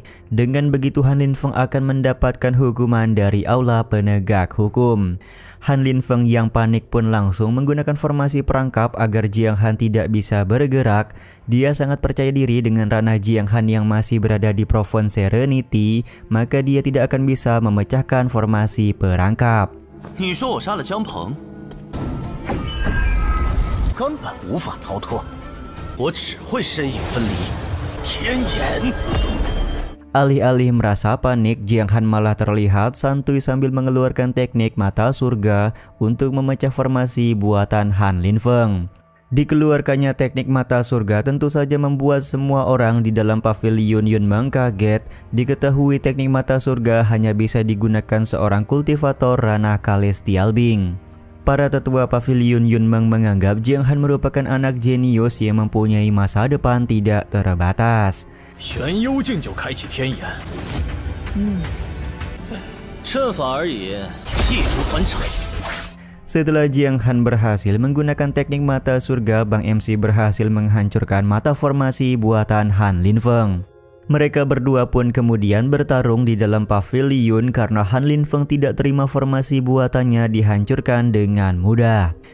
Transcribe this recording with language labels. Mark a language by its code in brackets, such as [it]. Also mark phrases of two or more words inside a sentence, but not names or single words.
[id] Dengan begitu Han Linfeng akan mendapatkan hukuman dari aula penegak hukum. Han Linfeng yang panik pun langsung menggunakan formasi perangkap agar Jiang Han tidak bisa bergerak. Dia sangat percaya diri dengan ranah Jiang Han yang masih berada di Province Serenity, maka dia tidak akan bisa memecahkan formasi perangkap. [zh] 你说我杀了江鹏，根本无法逃脱，我只会身影分离，天眼。 [id] Alih-alih merasa panik, Jiang Han malah terlihat santuy sambil mengeluarkan teknik mata surga untuk memecah formasi buatan Han Linfeng. Dikeluarkannya teknik mata surga tentu saja membuat semua orang di dalam pavilion Yunmeng kaget. Diketahui teknik mata surga hanya bisa digunakan seorang kultivator ranah Celestial Being. Para tetua pavilion Yunmeng menganggap Jiang Han merupakan anak jenius yang mempunyai masa depan tidak terbatas. [zh] 玄幽镜就开启天眼，阵法而已，细如反掌。 [id] Setelah Jiang Han berhasil menggunakan teknik mata surga, Bang MC berhasil menghancurkan mata formasi buatan Han Linfeng. Mereka berdua pun kemudian bertarung di dalam pavilion karena Han Linfeng tidak terima formasi buatannya dihancurkan dengan mudah.